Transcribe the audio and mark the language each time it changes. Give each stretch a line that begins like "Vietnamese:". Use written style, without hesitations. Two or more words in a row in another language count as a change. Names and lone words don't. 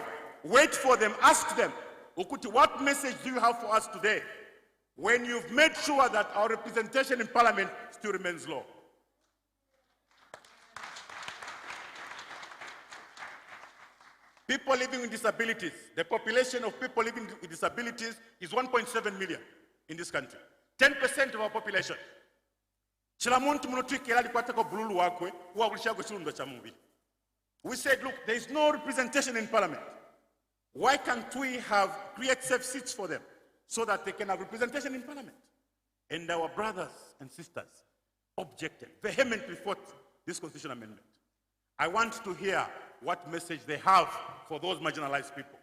English: Wait for them, ask them, Ukuti, what message do you have for us today when you've made sure that our representation in parliament still remains low? People living with disabilities, the population of people living with disabilities is 1.7 million in this country. 10% of our population.
Bemba: chilamuntu muno twikera alikwatako bululu wakwe wakulishako chilundo cha mubili.
English: We said, look, there is no representation in parliament. Why can't we create safe seats for them so that they can have representation in parliament? And our brothers and sisters objected, vehemently fought this constitutional amendment. I want to hear what message they have for those marginalized people.